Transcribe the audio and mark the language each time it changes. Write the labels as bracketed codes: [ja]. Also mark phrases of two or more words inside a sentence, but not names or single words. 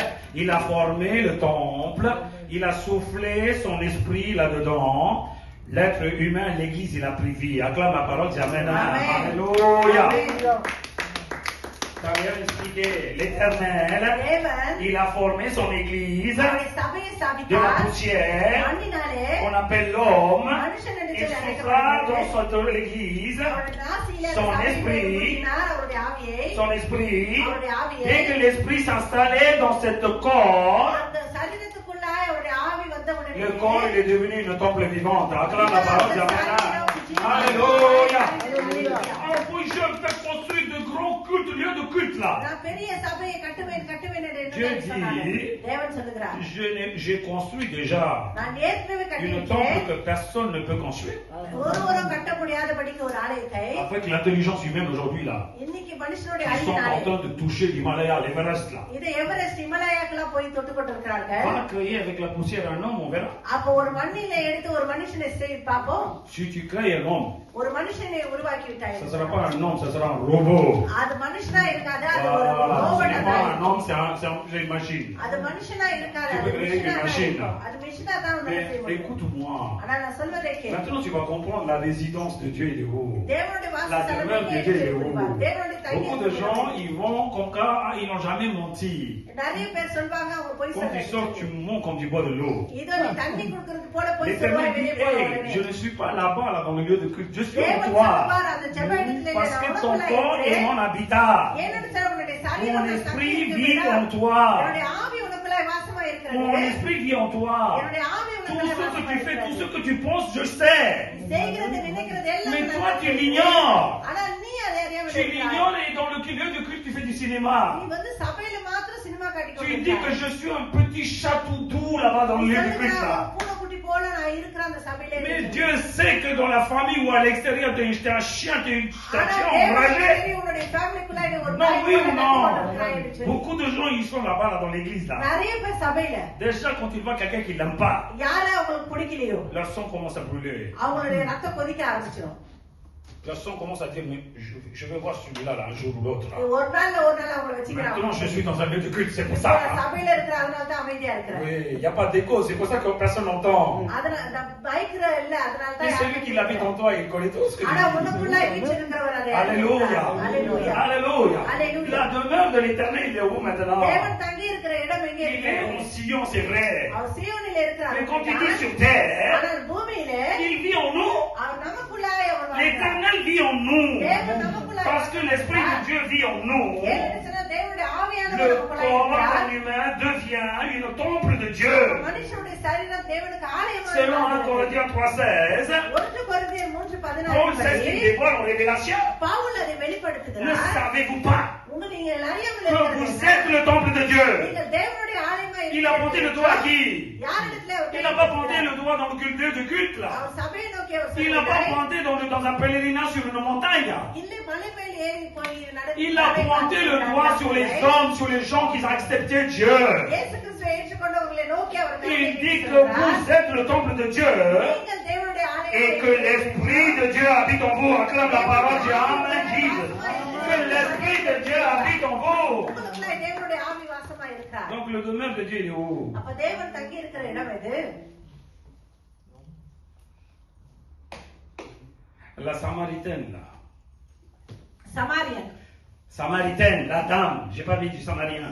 [fr] Il a formé le temple. Il a soufflé son esprit là-dedans. L'être humain, l'église, il a pris vie. Acclame la parole, dis Amen. Amen. Alléluia. Amen. Ça vient expliquer. L'Éternel, [ta] தேவன் [fr] il a formé son église [ta] அவருடைய சபையை [fr] de la [ta] ஸ்தாபித்தார். [fr] poussière. [ta] மண்ணினாலே [fr] On appelle l'homme. [ta] மனுஷன் என்று [fr] Il [ta] சொல்லி [fr] souffla dans [ta] அழைக்கப்படுகிறது. [fr] cette église [ta] அவருடைய நாசியிலே [fr] son [ta] அந்த சபையை [fr] esprit. [ta] ஊதினார், அவருடைய ஆவியை. [fr] son esprit. [ta] அவருடைய ஆவியை. [fr] Dès que l'esprit s'installait dans cet corps, [ta] அந்த சரீரத்துக்குள்ளாய் அவருடைய ஆவி வந்த உடனே [fr] le corps il est devenu une temple vivante. Acclame la parole d'Amen. Alléluia. On peut faire construire de grands cultes, lieux de culte là. [ta] நான் பெரிய சபையை கட்டுவேன் கட்டுவேன் என்று [fr] Dieu [ta] என்ன சொன்னார்? [fr] dit, [ta] தேவன் சொல்லுகிறார், [fr] J'ai construit déjà [ta] நான் ஏற்கனவே [fr] une [ta] கட்டிவிட்டேன். [fr] temple que personne ne peut construire. [ta] ஒருவரும் கட்ட முடியாதபடிக்கு ஒரு ஆலயத்தை [fr] Avec l'intelligence humaine aujourd'hui là, [ta] இன்னைக்கு மனுஷனுடைய [fr] ils sont en [ta] அறிவினாலே [fr] train de toucher l'Himalaya, l'Everest là. [ta] இது எவரெஸ்ட் ஹிமாலயாக்கெல்லாம் போய் தொட்டு கொண்டிருக்கிறார்கள். [fr] Va créer avec la poussière un homme, on verra. [ta] அப்ப ஒரு மண்ணில எடுத்து ஒரு மனுஷனை செய்து பார்ப்போம். [fr] Si tu crées un homme, [ta] ஒரு மனுஷனை உருவாக்கி விட்டாய். [fr] ça ne sera pas un homme, ça sera un robot. [ta] அது மனுஷனா இருக்காது, அது ஒரு [fr] Voilà, ce [ta] ரோபோட்டா [fr] n'est [ta] தான் [fr] pas un [ta] இருக்கும். [fr] homme, c'est une machine. [ta] அது மனுஷனா இருக்காது, [fr] Tu [ta] அது [fr] peux créer [ta] மிஷினா [fr] une [ta] தான் [fr] machine, [ta] இருக்கும். [fr] là. [ta] அது மிஷினா தான் உன்னால செய்ய [fr] Mais [ta] முடியும். [fr] écoute-moi. [ta] ஆனா நான் சொல்வதை கேளு. [fr] Maintenant, tu vas comprendre la résidence de Dieu et de vous. [ta] தேவனுடைய [fr] La [ta] வாசஸ்தலம் [fr] demeure de [ta] எங்கே [fr] Dieu et de [ta] இருக்கிறது? [fr] vous. [ta] தேவனுடைய தங்கி [fr] Beaucoup de gens, ils vont comme ça, ils n'ont jamais menti. [ta] நிறைய பேர் சொல்வாங்க அவங்க போய் [fr] Quand tu sors, tu montes comme du bois de l'eau. [ta] இதோ நீ தண்ணி குடுக்கறது போல போய் [fr] L'Éternel [ta] சொல்வாய் [fr] dit, [ta] வெளியே போன [fr] hey, [ta] உடனே. [fr] je ne suis pas là-bas, là, dans le lieu de culte, je suis en [ta] தேவன் [fr] toi. [ta] சொல்வார், அந்த ஜெப இடத்திலே [fr] Parce [ta] நான் [fr] que ton [ta] உனக்குள்ள [fr] corps est [ta] இருக்கிறேன். [fr] mon habitat. [ta] ஏனென்று சொன்னால் உன்னுடைய [fr] Mon [ta] சரீரம் நான் தங்கி [fr] esprit [ta] இருக்கும் [fr] vit [ta] இடம். [fr] en toi. [ta] என்னுடைய ஆவி உனக்குள்ள வாசமா இருக்கிறது. [fr] Mon esprit vit en toi. [ta] என்னுடைய ஆவி [fr] Tout [ta] உனக்குள்ள [fr] ce que [ta] வாசமா [fr] tu fais, tout ce [ta] இருக்கிறது. [fr] que tu penses, je sais. [ta] நீ செய்கிறது நினைக்கிறது எல்லாம் [fr] Mais [ta] நான் [fr] toi, tu [ta] அறிவேன். [fr] l'ignores. [ta] ஆனால் நீ அதை அறியாமல் [fr] Tu [ta] இருக்கிறாய். [fr] l'ignores et dans le lieu de culte, tu fais du cinéma. [ta] நீ வந்து சபையில மாத்திரம் சினிமா காட்டிக் [fr] Tu dis que je suis un petit chatou doux là-bas dans le lieu de culte là. [ta] பூனைக்குட்டி போல போல நான் இருக்கிற அந்த சபையில [fr] Mais [ta] இருக்கேன். [fr] Dieu sait que dans la famille ou à l'extérieur, tu es un chien, tu es un [ta] ஆனா [fr] chien [ta] தேவனுக்கு [fr] enragé. [ta] தெரியும் உன்னுடைய ஃபேமிலிக்குள்ள நீ ஒரு [fr] Non, [ta] நாய் [fr] oui [ta] போல [fr] ou [ta] கத்தி [fr] non? [ta] கொண்டிருக்கிறாய்ன்னு சொல்லி. [fr] Beaucoup de gens, ils sont là-bas, là, dans l'église, là. [ta] நிறைய பேர் சபையில [fr] Déjà, quand ils voient quelqu'un qui l'aime pas, [ta] யார அவங்களுக்கு பிடிக்கலையோ [fr] leur sang commence à brûler. [ta] அவங்களுடைய ரத்தம் கொதிக்க ஆரம்பிச்சிடும். [fr] Leur sang commence à dire, mais je vais voir celui-là, là, un jour ou l'autre, là. [ta] ஒரு நாள் அவங்களை வச்சுக்கிறாங்க. [fr] Maintenant, je suis dans un lieu de culte, c'est pour ça. Hein. [ta] சபையில இருக்கிற அதனால தான் அமைதியா இருக்கிறேன். [fr] Oui, il n'y a pas d'écho, c'est pour ça que personne n'entend. [ta] அதனால நான் பயக்கிற இல்ல அதனால [fr] Et [ta] தான். [fr] celui qui l'habite en toi, il connaît tout ce que [ta] ஆனா [fr] tu dis. [ta] உனக்குள்ள வீற்றிருக்கிறவர் அதை [fr] Alléluia. Alléluia. Alléluia. Alléluia. La demeure de l'éternel, il est où maintenant? [ta] தேவன் தங்கி இருக்கிற இடம் எங்க [fr] Il [ta] இருக்கு? [fr] est en Sion, c'est vrai. [ta] அவர் சீயோனிலே இருக்கிறார். [fr] Mais quand il est sur terre, [ta] ஆனால் பூமியிலே [fr] il vit en nous. [ta] அவர் நமக்குள்ளாய் அவர் வாழ்கிறார். [fr] L'éternel vit en nous. [ta] தேவன் நமக்குள்ளாய் [fr] Parce que l'Esprit de Dieu vit en nous. [ta] ஏன்னு சொன்னா தேவனுடைய ஆவியானவர் [fr] Le [ta] நமக்குள்ளாய் [fr] corps [ta] இருக்கிறார். [fr] d'un humain devient une temple de Dieu. [ta] மனுஷனுடைய சரீரம் தேவனுக்கு ஆலயமாக [fr] Selon 1 [ta] இருக்கிறது. [fr] Corinthiens 3,16, [ta] 1 கொரிந்தியர் [fr] Paul 3:16 sait ce qu'il dévoile en révélation. [ta] பவுல் அதை [fr] Ne [ta] வெளிப்படுத்துகிறார். [fr] savez-vous pas [ta] நீங்கள் அறியாமல் [fr] que vous [ta] இருக்கிறீர்கள். [fr] êtes le temple de Dieu? [ta] நீங்கள் தேவனுடைய ஆலயமாக [fr] Il a pointé le doigt à qui? [ta] யாரிடத்திலே அவர் [fr] Il n'a pas pointé le doigt dans le culte de culte là. [ta] அவர் சபையை நோக்கி அவர் [fr] Il n'a pas [ta] சொல்கிறார். [fr] pointé dans un pèlerinage sur une montagne. [ta] இல்லை மலை மேல் ஏறி போய் நடந்து [fr] Il a pointé le doigt sur les hommes, sur les gens qui ont accepté Dieu. [ta] இயேசு கிறிஸ்துவை ஏற்றுக்கொண்டவர்களை நோக்கி அவர் [fr] Il dit que vous êtes le temple de Dieu [ta] நீங்கள் தேவனுடைய [fr] et que l'Esprit de Dieu habite en vous. Acclame la parole du Amen, Jesus. Que l'Esprit de Dieu habite en vous. [ta] உங்களுக்குள்ள தேவனுடைய ஆவி வாசமா இருக்கிறார். [fr] Donc le demeure de Dieu il est où? [ta] அப்ப தேவன் தங்கி இருக்கிற இடம் எது? [fr] La Samaritaine là. [ta] சமாரியன். [fr] Samaritaine, la dame. J'ai pas dit du Samarien.